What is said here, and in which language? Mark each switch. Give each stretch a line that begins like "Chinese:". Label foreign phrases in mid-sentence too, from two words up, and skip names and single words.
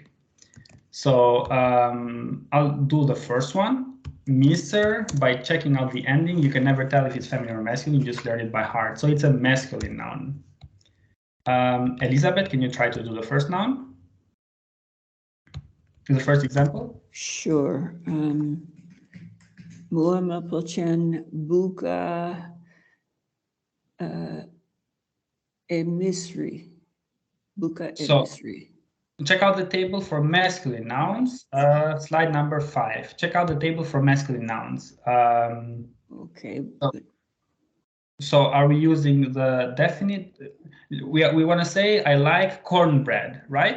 English: So I'll do the first one. Mr. By checking out the ending, you can never tell if it's feminine or masculine, you just learn it by heart. So it's a masculine noun. Elizabeth, can you try to do the first noun? The first example? Sure.
Albanian: Mua më pëlqen buka e misri. Buka e misri.
English: Check out the table for masculine nouns, slide number 5. Check out the table for masculine nouns. Okay. So are we using the definite? We want to say I like cornbread, right?